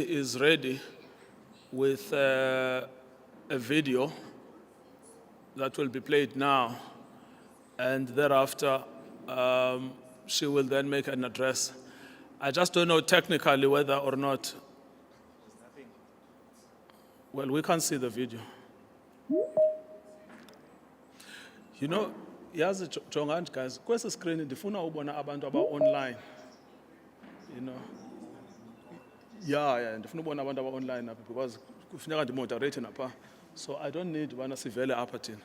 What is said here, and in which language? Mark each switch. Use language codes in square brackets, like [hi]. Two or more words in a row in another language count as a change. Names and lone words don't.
[en] is ready with a video that will be played now, and thereafter she will then make an address. I just don't know technically whether or not. Well, we can't see the video. You know, [xh] yazi jongani guys, kwesi screen ndifuna ubona abantu aba-online. [en] You know. Yeah, [xh] ndifuna ubona abantu aba-online apha because kufuneka ndimoderate napha. [en] So I don't need [xh] ubana sivele apha thina.